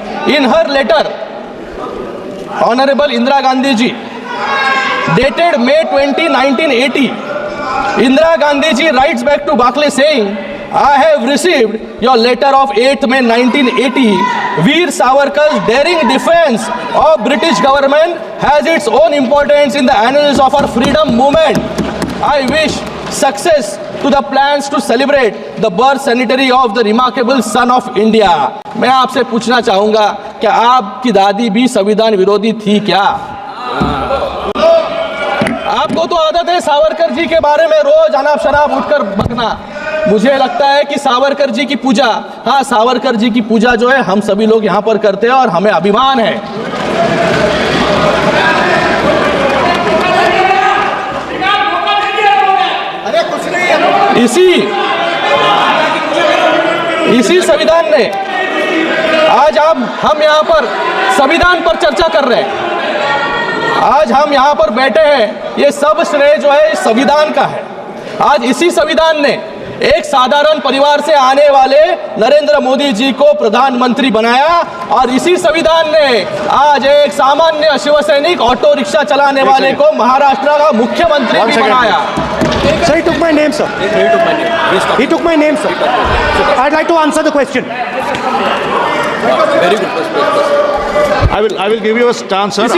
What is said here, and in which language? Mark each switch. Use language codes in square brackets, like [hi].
[en] In her letter, Honorable Indira Gandhi ji, dated May 20, 1980, Indira Gandhi ji writes back to Barclay saying, I have received your letter of 8th May 1980. Veer Savarkar's daring defense of British government has its own importance in the annals of our freedom movement. I wish success to the plans to celebrate the birth centenary of the remarkable son of India. [hi] मैं आपसे पूछना चाहूंगा कि आपकी दादी भी संविधान विरोधी थी क्या? आपको तो आदत है सावरकर जी के बारे में रोज अनाप शनाप उठकर बकना। मुझे लगता है कि सावरकर जी की पूजा, हाँ सावरकर जी की पूजा जो है हम सभी लोग यहाँ पर करते हैं और हमें अभिमान है। इसी संविधान ने आज हम यहाँ पर संविधान पर चर्चा कर रहे हैं। आज हम यहाँ पर बैठे हैं, ये सब श्रेय जो है इस संविधान का है। आज इसी संविधान ने एक साधारण परिवार से आने वाले नरेंद्र मोदी जी को प्रधानमंत्री बनाया और इसी संविधान ने आज एक सामान्य शिवसैनिक ऑटो रिक्शा चलाने वाले को महाराष्ट्र का मुख्यमंत्री भी बनाया। [en] Sir, he took my name, sir. He took my name, sir. I'd like to answer the question. Very good. I will give you a chance, sir.